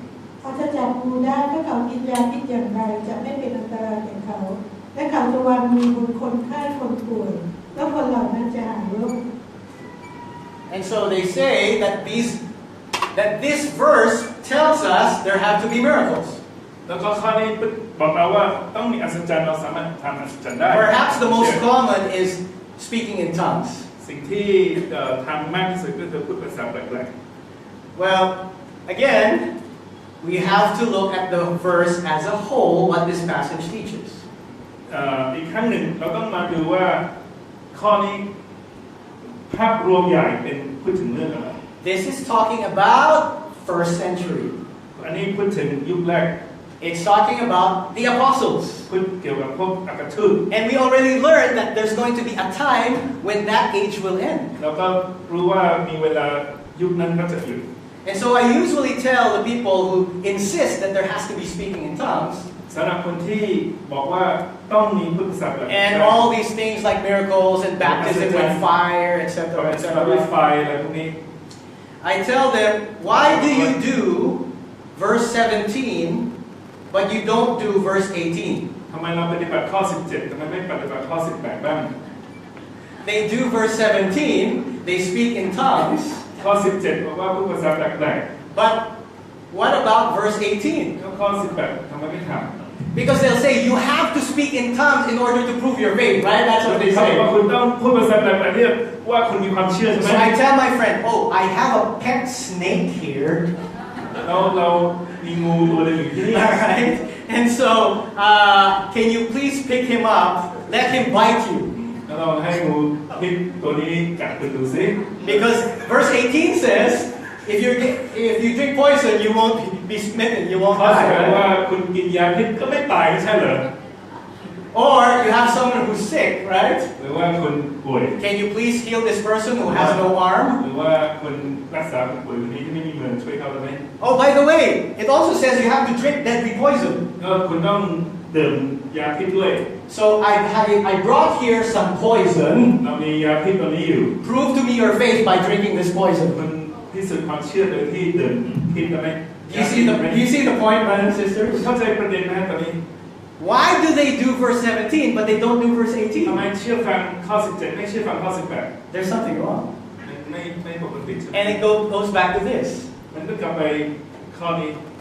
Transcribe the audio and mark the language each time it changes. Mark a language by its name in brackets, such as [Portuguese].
[Thai] ๆเขาจะจับงูได้ถ้าเขากินยาพิษอย่างไรจะไม่เป็นอันตรายแก่เขา และเขาจะวางมือบนคนไข้คนป่วยแล้วคนเหล่านั้นจะหายโรค [English] And so they say that this verse tells us there have to be miracles. [Thai] แล้วก็ข้อนี้บอกเราว่าต้องมีอัศจรรย์เราสามารถทำอัศจรรย์ได้ [English] Perhaps the most common is speaking in tongues. [Thai] สิ่งที่ทำมากที่สุดก็คือพูดภาษาแปลก [English] Well, again, we have to look at the verse as a whole, what this passage teaches. [Thai] อีกครั้งหนึ่งเราต้องมาดูว่าข้อนี้ภาพรวมใหญ่เป็นพูดถึงเรื่องอะไร [English] This is talking about first century. [Thai] อันนี้พูดถึงยุคแรก [English] It's talking about the apostles. [Thai] พูดเกี่ยวกับพวกอัครทูต [English] And we already learned that there's going to be a time when that age will end. [Thai] เราก็รู้ว่ามีเวลายุคนั้นก็จะหยุด [English] And so I usually tell the people who insist that there has to be speaking in tongues, [Thai] สำหรับคนที่บอกว่าต้องมีพูดภาษาแบบ [English] and all these things like miracles and baptism with fire, etc., [Thai] ด้วยไฟ [English] etc. [Thai] อะไรพวกนี้ [English] I tell them, why do you do verse 17, but you don't do verse 18? [Thai] ทำไมเราปฏิบัติข้อ 17ทำไมไม่ปฏิบัติข้อ 18 บ้าง [English] They do verse 17, they speak in tongues, [Thai] ข้อ 17 บอกว่าพูดภาษาแปลก [English] but what about verse 18? [Thai] ๆแล้วข้อ 18ทำไมไม่ทำ [English] Because they'll say, you have to speak in tongues in order to prove your faith, right? That's what they [Thai] เขาบอกว่า [English] say. [Thai] คุณต้องพูดภาษาแปลกๆเรียกว่าคุณมีความเชื่อใช่ไหม [English] So I tell my friend, oh, I have a pet snake here. [Thai] เรามีงูตัวหนึงอยู่ที่นี่ [English] Alright? And so, can you please pick him up? Let him bite you. [Thai] แล้วเราให้งูพิษตัวนี้กัดคุณดูซิ [English] Because verse 18 says, if you drink poison, you won't be smitten, you won't [Thai] เขาแสดง [English] die. [Thai] ว่า [English] Right? [Thai] คุณกินยาพิษก็ไม่ตายไม่ใช่เหรอ [English] Or you have someone who's sick, right? [Thai] หรือว่าคุณป่วย [English] Can you please heal this person who has no arm? [Thai] หรือว่าคุณรักษาคนป่วยคนนี้ที่ไม่มีเงินช่วยเขาได้ไหม [English] Oh, by the way, it also says you have to drink deadly poison. [Thai] ก็คุณต้องดื่มยาพิษด้วย [English] So I brought here some poison. [Thai] เรามียาพิษตัวนี้อยู่ [English] Prove to me your faith by drinking this [Thai] คุ [English] poison. [Thai] ณพิสูจน์ความเชื่อโดยที่ดื่มพิษได้ไหม [English] Do you see the point, brothers and [Thai] คุณ [English] sisters? [Thai] เข้าใจประเด็นไหมตอนนี้ [English] Why do they do verse 17 but they don't do verse [Thai] ทำไม [English] 18? [Thai] เชื่อฟังข้อ 17 ไม่เชื่อฟังข้อ 18 [English] There's something wrong. [Thai] ไม่ปกติใช่ไหม [English] And it goes back to this. [Thai] มันก็กลับไปข้อนี้